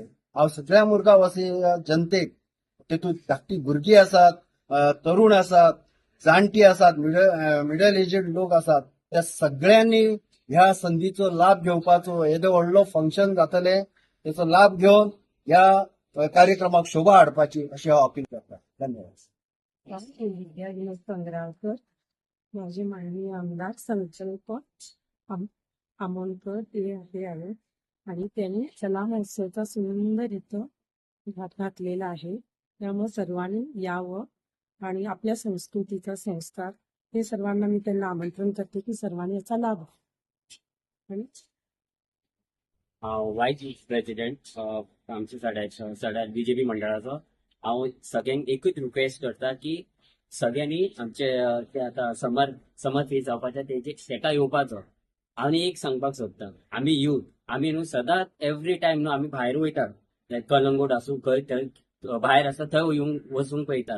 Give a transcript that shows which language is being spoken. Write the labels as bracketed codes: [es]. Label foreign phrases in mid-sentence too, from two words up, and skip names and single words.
[kok] हांव सगळ्या मुरगांव वासी जनतेक तेतूंत धाकटी भुरगीं आसात, तरुण आसात, जाणटी आसात, [en] middle aged [kok] लोक आसात, त्या सगळ्यांनी ह्या संधीचो लाभ घेवपाचो. येदो व्हडलो फंक्शन जातले त्याचो लाभ घेवन ह्या कार्यक्रमाक शोभा हाडपाची अशी हांव अपील करता. धन्यवाद. [mr] विद्या विनोद पंगरावकर, माझे माननीय आमदार संकल्प आमोणकर ते आहे आणि त्याने कला महोत्सवाचा सुंदर इथं घातलेला आहे. त्यामुळे सर्वांनी यावं आणि आपल्या संस्कृतीचा संस्कार हे सर्वांना मी त्यांना आमंत्रण करते की सर्वांनी याचा लाभ घ्यावा. आणि [en] vice president [kok] आमच्या सड्यात बीजेपी मंडळाचो हांव सगळ्यांक एकूच रिक्वेस्ट करता की सगळ्यांनी आमचे ते आतां समर फीज जावपाचे तेका येवपाचो. आनी एक सांगपाक सोदता, आमी यूथ आमी न्हू सदांच [en] every time [kok] न्हू आमी भायर वयतात, लायक कलंगूट आसूं खंय थंय भायर आसा थंय येवंक वचूंक पळयतात.